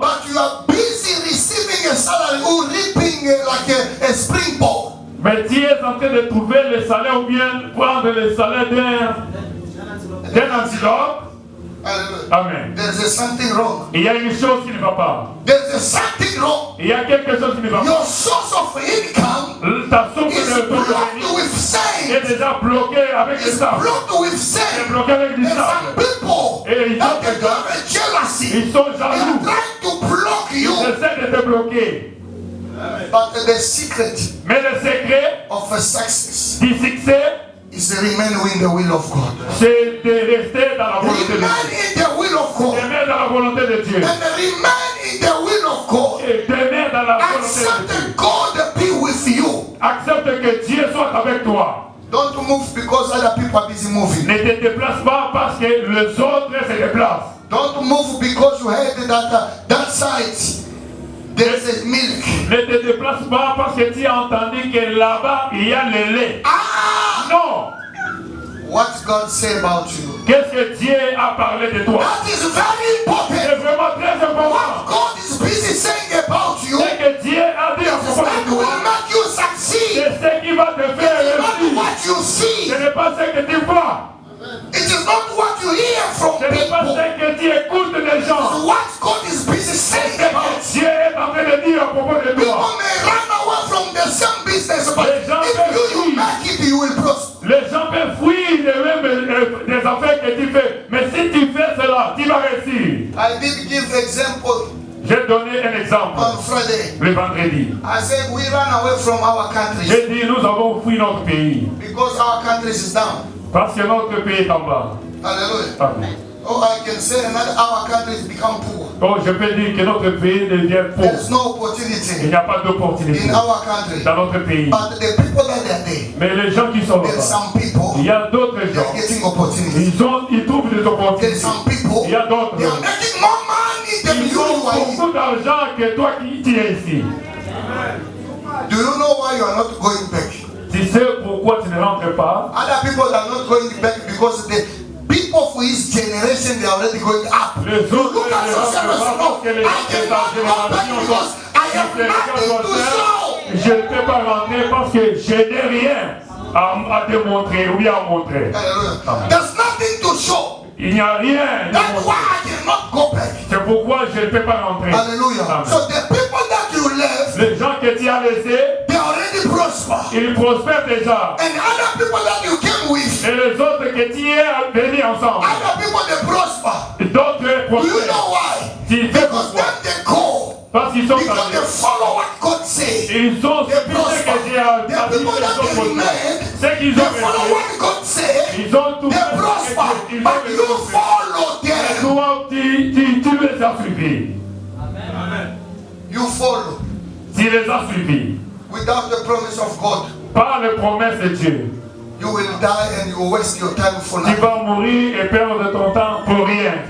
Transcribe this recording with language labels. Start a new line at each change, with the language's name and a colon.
English: but you are busy receiving a salary or reaping like a springboard,
French: mais tu es en train de trouver le salaire ou bien prendre le salaire d'un antilope.
English: hallelujah, Amen. there's something wrong.
French: Il y a une chose qui ne va pas.
English: There's something wrong.
French: Il y a quelque chose qui ne va pas.
English: Your source of income
French: Ta source
English: is
French: de ton
English: blocked
French: revenu
English: with
French: est
English: sand.
French: déjà bloquée avec le
English: It's
French: sable.
English: blocked with
French: C'est
English: sand.
French: bloqué avec du
English: There's some
French: sable.
English: people
French: Et ils
English: that
French: ont
English: they
French: des gens,
English: have a jealousy.
French: ils sont
English: They are
French: jaloux.
English: trying to block
French: Ils
English: you.
French: essaient de te bloquer.
English: But the secret
French: Mais le secret
English: of a success
French: du succès,
English: is to remain in the will of God.
French: c'est de rester dans la volonté de
English: Remain
French: Dieu.
English: in the will of God.
French: Demeurer dans la volonté de Dieu.
English: And remain in the will of God.
French: Et demeurer dans la volonté
English: Accept
French: de Dieu.
English: that God be with you.
French: Accepte que Dieu soit avec toi.
English: Don't move because other people are busy moving.
French: Ne te déplace pas parce que les autres se déplacent.
English: Don't move because you heard that that side there's a milk.
French: Ne te déplace pas parce que tu as entendu que là-bas il y a le lait. Ah! Non.
English: What God say about you?
French: Qu'est-ce que Dieu a parlé de toi?
English: That is very
French: C'est
English: important.
French: vraiment très important.
English: What God is busy saying about you
French: Ce que Dieu a dit à
English: is
French: propos
English: that
French: de
English: will
French: toi,
English: make you succeed.
French: c'est ce qui va te faire
English: It is not
French: réussir.
English: what you see.
French: Ce n'est pas ce que tu vois.
English: It is not what you hear from
French: Ce n'est pas
English: people.
French: ce que tu écoutes des gens.
English: It's what God is busy
French: C'est
English: saying
French: ce
English: about
French: que Dieu est en train de dire à propos de
English: People
French: toi.
English: may run away from the same business, but
French: Les gens
English: if
French: peuvent
English: you make it, you will prosper.
French: Les gens peuvent fuir les mêmes des affaires que tu fais. Mais si tu fais cela, tu vas réussir.
English: I did give example
French: J'ai donné un exemple
English: on Friday.
French: le vendredi.
English: I said we run away from our countries
French: J'ai dit nous avons fui notre pays.
English: because our countries is down.
French: Parce que notre pays est en bas.
English: Hallelujah. Amen. Oh, I can say another our countries become poor.
French: Donc je peux dire que notre pays devient
English: There's
French: pauvre.
English: no
French: Il
English: opportunity
French: n'y a pas d'opportunité
English: in our country.
French: dans notre pays.
English: But the people that are there,
French: Mais les gens qui sont
English: there's
French: là-bas,
English: some people
French: il y a d'autres
English: they
French: gens.
English: are getting opportunities.
French: Ils trouvent des
English: There's
French: opportunités.
English: some people
French: Il y a d'autres
English: they are
French: gens.
English: making more money than
French: Ils
English: you
French: ont
English: are.
French: beaucoup d'argent que toi qui es ici.
English: Do you know why you are not going back?
French: Tu sais pourquoi tu ne rentres pas?
English: Other people are not going back because the people for his generation they are already going up.
French: Les autres
English: Look at
French: ne
English: yourself
French: rentrent
English: and
French: parce que
English: no,
French: les
English: I
French: gens de
English: cannot
French: ta
English: go back
French: génération
English: because I have nothing to show.
French: je ne peux pas rentrer parce que je n'ai rien à démontrer ou bien à montrer.
English: Hallelujah. There's nothing to show.
French: Il n'y a rien à
English: That's why I cannot go back.
French: C'est pourquoi je ne peux pas rentrer.
English: Hallelujah. Amen. So the people that you left,
French: Les gens que tu as laissés,
English: they already prosper.
French: ils prospèrent déjà.
English: And other people that you came with,
French: Et les autres que tu es venus ensemble,
English: other people they prosper.
French: d'autres
English: Do you
French: prospèrent.
English: know why?
French: Tu sais
English: Because
French: pourquoi?
English: then they go.
French: Parce qu'ils sont
English: Because they
French: allés.
English: follow what God says.
French: Ils ont
English: They
French: suivi ce
English: prosper.
French: que Dieu a dit
English: people
French: qu'ils
English: that
French: ont
English: they
French: prospéré.
English: remain,
French: C'est qu'ils
English: they
French: ont
English: follow
French: resté.
English: what God says.
French: Ils ont tout
English: They
French: fait.
English: prosper.
French: Ils
English: But
French: ont
English: you
French: fait.
English: follow
French: Et
English: them.
French: toi, tu les as suivis.
English: You follow
French: Tu les as suivis.
English: without the promise of God.
French: Par les promesses de Dieu.
English: You will die and you will waste your time for
French: Tu
English: nothing.
French: vas mourir et perdre ton temps pour rien.